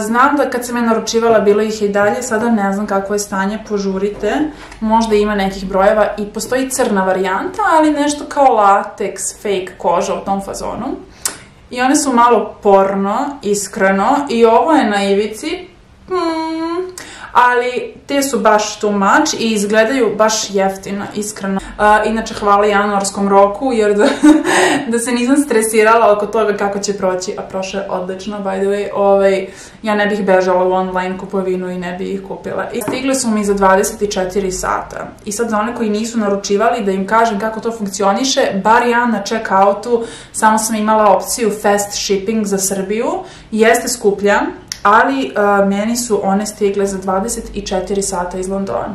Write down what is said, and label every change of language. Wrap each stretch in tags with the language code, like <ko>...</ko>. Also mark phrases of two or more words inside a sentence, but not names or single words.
<sr>Znam da kad sam je naručivala bilo ih i dalje, sada ne znam kakvo je stanje, požurite. Možda ima nekih brojeva i postoji crna varijanta, ali nešto kao lateks, fake koža u tom fazonu. I one su malo porno, iskreno, i ovo je na ivici. Ali te su baš</sr> <en>too much</en> <sr>i izgledaju baš jeftino, iskreno. Inače, hvala januarskom roku, jer da se nisam stresirala oko toga kako će proći, a prošlo je odlično,</sr> <en>by the way.</en> <sr>Ja ne bih bežala u online kupovinu i ne bih ih kupila. I stigli su mi za 24 sata. I sad za one koji nisu naručivali, da im kažem kako to funkcioniše, bar ja na check-outu samo sam imala opciju</sr> <en>fast shipping</en> <sr>za Srbiju. Jeste skuplja, ali meni su one stigle za 24 sata iz Londona.</sr>